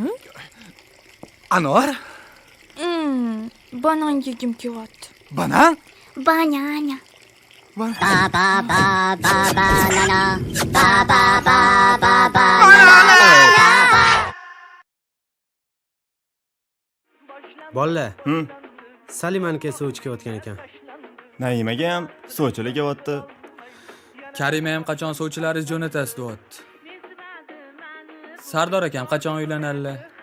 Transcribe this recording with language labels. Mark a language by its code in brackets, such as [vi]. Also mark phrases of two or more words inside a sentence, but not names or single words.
[uz] Anor? Banan yegim kelyapti. Banan? banana ba ba ba ba banana ba ba ba ba banana Bolalar, Salimaniki suv ichayotgan ekan. Naimaga ham suvchilar kelyapti. Karima ham qachon sovchilaringiz jo'natasiz deyapti. Sardor akam qachon uylanadilar?